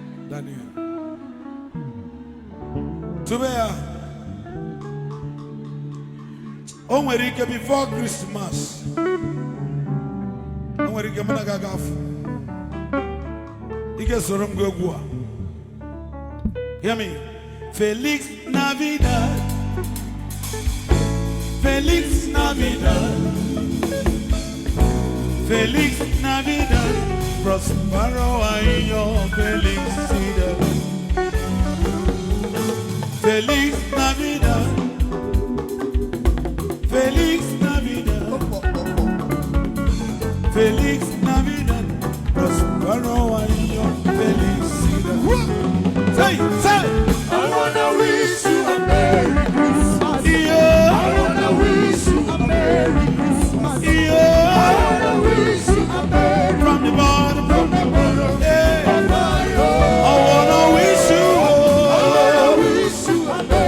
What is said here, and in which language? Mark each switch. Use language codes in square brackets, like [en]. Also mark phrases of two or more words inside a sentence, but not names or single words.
[ig] Daniel. Tube ya aha. O nwere ike [en] before Christmas. [ig] O nwere ike mụ na gị aga afọ. Ị ga-esoro m gụọ egwu a. [en] Hear me. [es] Feliz Navidad. Feliz Navidad. Feliz Navidad. Prospero año felicidad. Feliz Navidad. Feliz Navidad. Feliz Navidad. Prospero año. Felicidad. [en] Say, say. I wanna wish you a Merry Christmas. Yeah. I wanna wish you a Merry Christmas. Yeah. I wanna wish you a Merry From the bottom. From the bottom Yeah. of my heart. I wanna wish you I wanna wish you a